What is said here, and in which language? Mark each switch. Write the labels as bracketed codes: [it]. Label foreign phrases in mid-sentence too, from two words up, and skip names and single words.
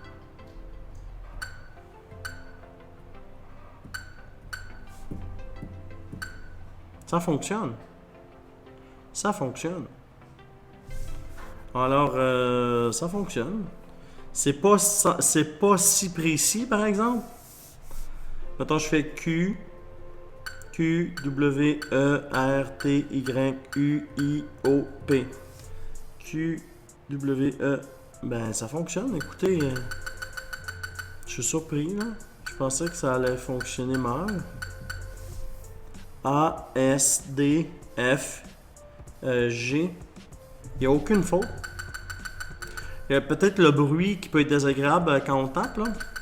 [fr] Ça fonctionne. Ça fonctionne. Alors, ça fonctionne. C'est pas si précis, par exemple. Maintenant, je fais Q, W, E, R, T, Y, U, I, O, P. Q, W, E. Ben, ça fonctionne. Écoutez, je suis surpris, là. Je pensais que ça allait fonctionner mal. A, S, D, F, G. Il n'y a aucune faute. Il y a peut-être le bruit qui peut être désagréable quand on tape, là.